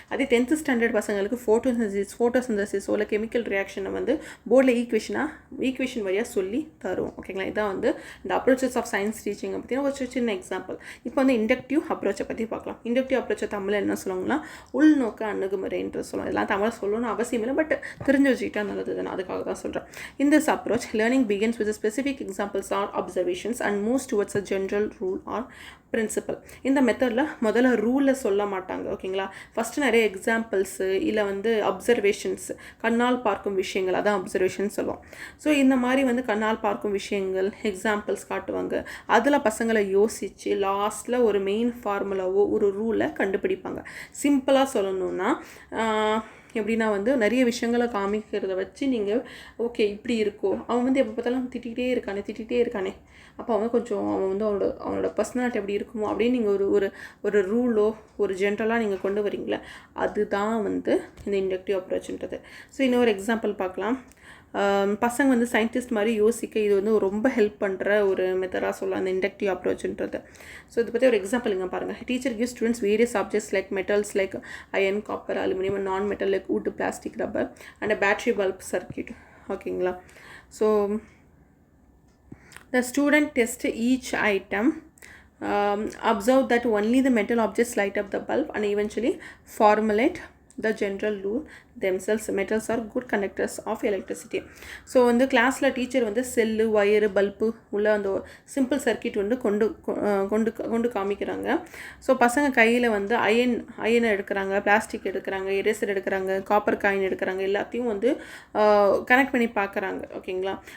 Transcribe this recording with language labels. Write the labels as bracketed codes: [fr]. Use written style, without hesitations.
[ta] அதே 10th standard பசங்களுக்கு ஃபோட்டோசிந்தசிஸோ இல்லை கெமிக்கல் ரியாக்ஷனை வந்து போர்டில் ஈக்குவேஷன் வழியாக சொல்லி தருவோம், ஓகேங்களா? இதான் வந்து இந்த அப்ரோச்சஸ் ஆஃப் சயின்ஸ் டீச்சிங்கை பற்றி ஒரு சின்ன எக்ஸாம்பிள். இப்போ வந்து இண்டக்டிவ் அப்ரோச்சை பற்றி பார்க்கலாம். இண்டக்டிவ் அப்ரோச்சை தமிழில் என்ன சொல்லுவாங்கன்னா உள்நோக்க அணுகுமுறைன்ற சொல்லுவோம். இதெல்லாம் தமிழ் சொல்லணும்னு அவசியம் இல்லை, பட் தெரிஞ்சு வச்சுக்கிட்டா நல்லது தானே, அதுக்காக தான் சொல்கிறேன். In this approach, learning begins with specific examples or observations and moves towards a general rule or principle. இந்த மெத்தடில் முதல்ல ரூலை சொல்ல மாட்டாங்க, ஓகேங்களா. ஃபஸ்ட்டு நிறைய எக்ஸாம்பிள்ஸு இல்லை வந்து அப்சர்வேஷன்ஸ், கண்ணால் பார்க்கும் விஷயங்கள், அதான் அப்சர்வேஷன் சொல்லுவோம். ஸோ இந்த மாதிரி வந்து கண்ணால் பார்க்கும் விஷயங்கள் எக்ஸாம்பிள்ஸ் காட்டுவாங்க. அதில் பசங்களை யோசித்து லாஸ்ட்டில் ஒரு மெயின் ஃபார்முலாவோ ஒரு ரூலை கண்டுபிடிப்பாங்க. சிம்பிளாக சொல்லணுன்னா எப்படின்னா வந்து நிறைய விஷயங்களை காமிக்கிறத வச்சு நீங்கள் ஓகே இப்படி இருக்கோ, அவன் வந்து எப்போ பார்த்தாலும் திட்டிகிட்டே இருக்கானே அப்போ அவன் கொஞ்சம் அவனோட பர்சனாலிட்டி எப்படி இருக்குமோ அப்படின்னு நீங்கள் ஒரு ரூலோ ஒரு ஜென்ரலாக நீங்கள் கொண்டு வரீங்களே, அதுதான் வந்து இந்த இண்டக்டிவ் அப்ரோச்ன்றது. ஸோ இன்னொரு எக்ஸாம்பிள் பார்க்கலாம். பசங்க வந்து சயின்டிஸ்ட் மாதிரி யோசிக்க இது வந்து ரொம்ப ஹெல்ப் பண்ணுற ஒரு மெத்தடாக சொல்லலாம் இந்த இண்டக்டிவ் அப்ரோச்ன்றது. ஸோ இதை பற்றி ஒரு எக்ஸாம்பிள் இங்கே பாருங்கள். [en] Teacher gives students various objects like metals like iron, copper, aluminium and non metal like wood, plastic, rubber and a battery bulb circuit. [ta] ஓகேங்களா. [en] So the student tests each item, observe that only the metal objects light up the bulb and eventually formulate the general rule themselves. Metals are good conductors of electricity. [ta] So வந்து கிளாஸில் teacher வந்து cell, wire, bulb உள்ள அந்த simple circuit வந்து கொண்டு காமிக்கிறாங்க. So பசங்க கையில் வந்து அயனை எடுக்கிறாங்க, பிளாஸ்டிக் எடுக்கிறாங்க, எரேசர் எடுக்கிறாங்க, காப்பர் காயின் எடுக்கிறாங்க, எல்லாத்தையும் வந்து கனெக்ட் பண்ணி பார்க்குறாங்க, ஓகேங்களா.